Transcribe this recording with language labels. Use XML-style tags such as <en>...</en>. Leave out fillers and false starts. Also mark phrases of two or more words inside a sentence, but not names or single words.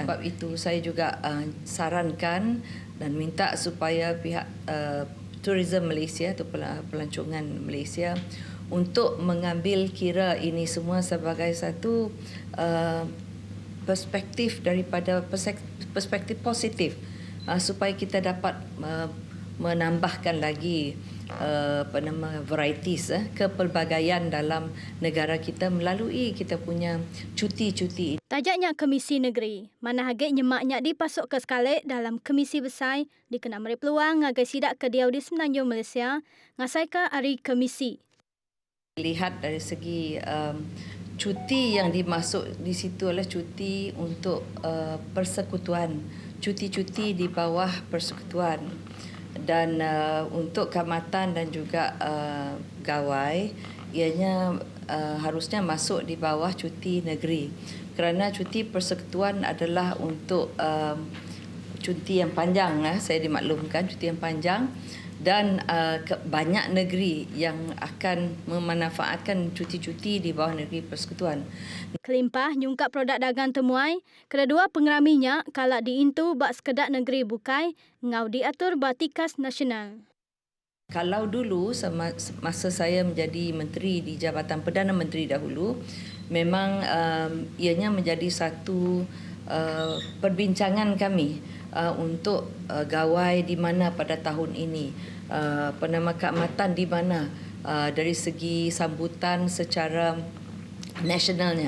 <ms>Sebab itu saya juga sarankan dan minta supaya pihak Tourism Malaysia atau pelancongan Malaysia untuk mengambil kira ini semua sebagai satu perspektif daripada perspektif positif supaya kita dapat menambahkan lagi varieties kepelbagaian dalam negara kita melalui kita punya cuti-cuti.</ms> <iba>Tajaknya Komisi Negeri, mana haget nyemaknya dipasuk ke sekalik dalam Komisi Besar dikena meri peluang ngagai sidak ke diau di Semenanjung Malaysia ngasaika hari Komisi.</iba> <ms>Lihat dari segi cuti yang dimasuk di situ adalah cuti untuk persekutuan, cuti-cuti di bawah persekutuan. Dan untuk keamatan dan juga gawai, ianya harusnya masuk di bawah cuti negeri. Kerana cuti persekutuan adalah untuk cuti yang panjang, saya dimaklumkan cuti yang panjang. Dan banyak negeri yang akan memanfaatkan cuti-cuti di bawah negeri persekutuan.</ms> <iba>Kelimpah nyungkap produk dagang temuai, kedua pengeraminya kalak diintu bak sekedak negeri bukai, ngau diatur batikas nasional.</iba> <ms>Kalau dulu masa saya menjadi menteri di Jabatan Perdana Menteri dahulu, memang ianya menjadi satu perbincangan kami untuk gawai di mana pada tahun ini, penama keamatan di mana dari segi sambutan secara nasionalnya.</ms>